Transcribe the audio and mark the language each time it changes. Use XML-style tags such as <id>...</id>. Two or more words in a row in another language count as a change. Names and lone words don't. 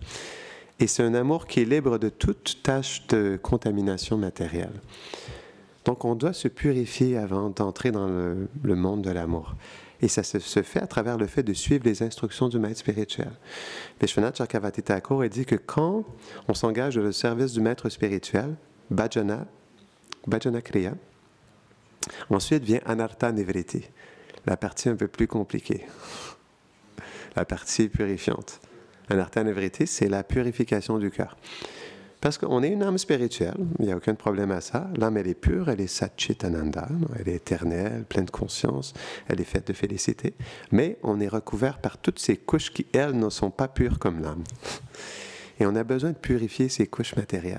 <fr>Et c'est un amour qui est libre de toute tâche de contamination matérielle. Donc, on doit se purifier avant d'entrer dans le monde de l'amour. Et ça se fait à travers le fait de suivre les instructions du maître spirituel. Vishwanath Chakravarti Thakur dit que quand on s'engage dans le service du maître spirituel,</fr> <sa>भजन क्रिया,</sa> <fr>ensuite vient</fr> <sa>अनर्थ निवृत्ति,</sa> <fr>la partie un peu plus compliquée, la partie purifiante.</fr> <sa>अनर्थ निवृत्ति,</sa> <fr>c'est la purification du cœur. Parce qu'on est une âme spirituelle, il n'y a aucun problème à ça. L'âme, elle est pure, elle est satchitananda, elle est éternelle, pleine de conscience, elle est faite de félicité. Mais on est recouvert par toutes ces couches qui, elles, ne sont pas pures comme l'âme. Et on a besoin de purifier ces couches matérielles.</fr>